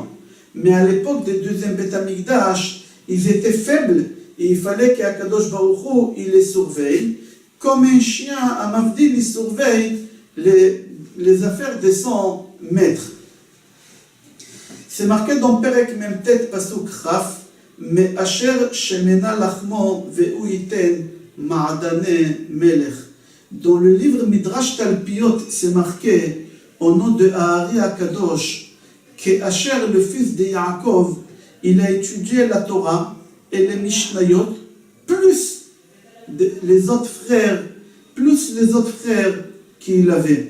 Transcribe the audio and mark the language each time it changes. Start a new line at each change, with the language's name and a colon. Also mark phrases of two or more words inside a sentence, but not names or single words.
French: Mais à l'époque du deuxième Beth Amikdash, ils étaient faibles et il fallait qu'Akadosh Baruch Hu il les surveille. Comme un chien, à Mavdil, il surveille les affaires de son maître. C'est marqué dans
Hebrew: פרק מט פסוק כ מאשר שמנה לחמו והוא יתן מעדני מלך.
French: Dans le livre Midrash Talpiot, c'est marqué au nom de Ahari Akadosh que Asher, le fils de Yaakov, il a étudié la Torah et les Mishnayot, plus les autres frères qu'il avait.